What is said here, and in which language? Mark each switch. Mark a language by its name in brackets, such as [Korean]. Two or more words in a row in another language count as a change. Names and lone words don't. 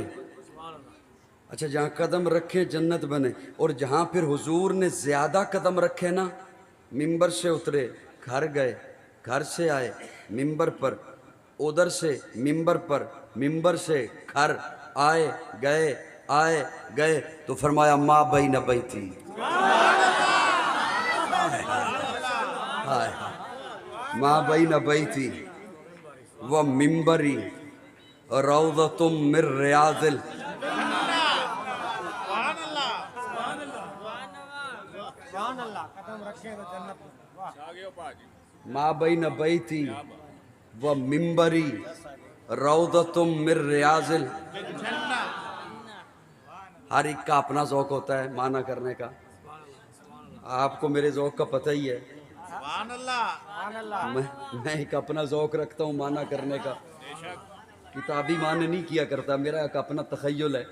[Urdu] اچھا جہاں قدم رکھیں جنت بنے, اور جہاں پھر حضور نے زیادہ قدم رکھے نا, ممبر سے اترے گھر گئے, گھر سے آئے ممبر پر, ادھر سے ممبر پر, ممبر سے گھر آئے گئے تو فرمایا [Arabic] ما بین بیتی, ما بین بیتی و ممبری روضۃ من ریاض ما بین بیتی و ممبری روضۃ من ریاض. [Urdu] ہر ایک کا اپنا ذوق ہوتا ہے معنی کرنے کا. آپ کو میرے ذوق کا پتہ ہی ہے, میں ایک اپنا ذوق رکھتا ہوں معنی کرنے کا. کتابی معنی نہیں کیا کرتا, میرا ایک اپنا تخیل ہے.